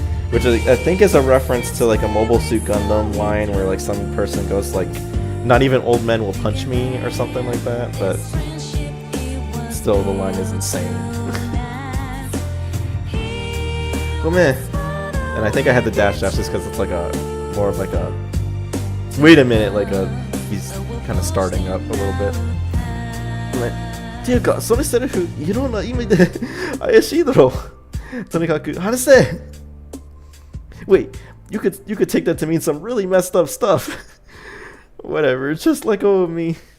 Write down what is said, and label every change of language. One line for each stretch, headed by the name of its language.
English: Which I think is a reference to like a Mobile Suit Gundam line where like some person goes like, not even old men will punch me or something like that, but still the line is insane. And I think I had the dash just because it's like a more of like a wait a minute, like he's kind of starting up a little bit.
Japanese: Like, ていうかそのセリフいろんな意味で怪しいだろ。とにかく話せ。
English: Wait, you could take that to mean some really messed up stuff. Whatever, just let go of me.